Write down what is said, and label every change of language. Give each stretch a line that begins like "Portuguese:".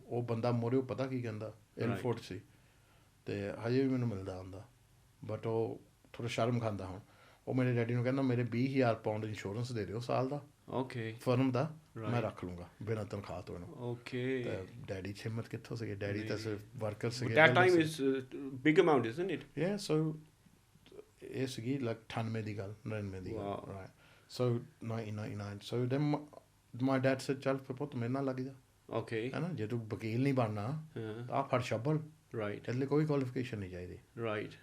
Punjabi: ਉਹ ਬੰਦਾ ਮੋਰੇ ਪਤਾ ਕੀ ਕਹਿੰਦਾ, ਏਅਰਫੋਰਟ ਸੀ, ਅਤੇ ਹਜੇ ਵੀ ਮੈਨੂੰ ਮਿਲਦਾ ਹੁੰਦਾ, ਬਟ ਉਹ ਥੋੜ੍ਹਾ ਸ਼ਰਮ ਖਾਂਦਾ ਹੁਣ। ਉਹ ਮੇਰੇ ਡੈਡੀ ਨੂੰ ਕਹਿੰਦਾ ਮੇਰੇ 20,000 ਪਾਉਂਡ ਇੰਸ਼ੋਰੈਂਸ ਦੇ ਦਿਓ ਸਾਲ ਦਾ, ਓਕੇ, ਫਰਮ ਦਾ, ਮੈਂ ਰੱਖ ਲੂੰਗਾ ਬਿਨਾਂ ਤਨਖਾਹ ਤੋਂ ਇਹਨੂੰ, ਓਕੇ। ਅਤੇ ਡੈਡੀ 'ਚ ਹਿੰਮਤ ਕਿੱਥੋਂ ਸੀਗੇ, ਡੈਡੀ ਤਾਂ ਸਿਰਫ ਵਰਕਰ ਸੀਗੇ।
English: that time is big amount, isn't it?
Punjabi: Yeah, so ਇਹ ਸੀਗੀ ਲਾਈਕ 98 ਦੀ ਗੱਲ, 99 ਦੀ ਗੱਲ, right. So 1999,
English: so then my dad said
Punjabi: ਚੱਲ ਫਿਰ ਪੁੱਤ ਮੇਰੇ ਨਾਲ ਲੱਗ ਜਾ, ਓਕੇ, ਹੈ ਨਾ, ਜੇ ਤੂੰ ਵਕੀਲ ਨਹੀਂ ਬਣਨਾ ਤਾਂ ਆਹ ਫੜ ਸ਼ਬਲ, ਰਾਈਟ, ਇਹਦੇ ਲਈ ਕੋਈ ਕੁਆਲੀਫਿਕੇਸ਼ਨ ਨਹੀਂ ਚਾਹੀਦੀ, ਰਾਈਟ।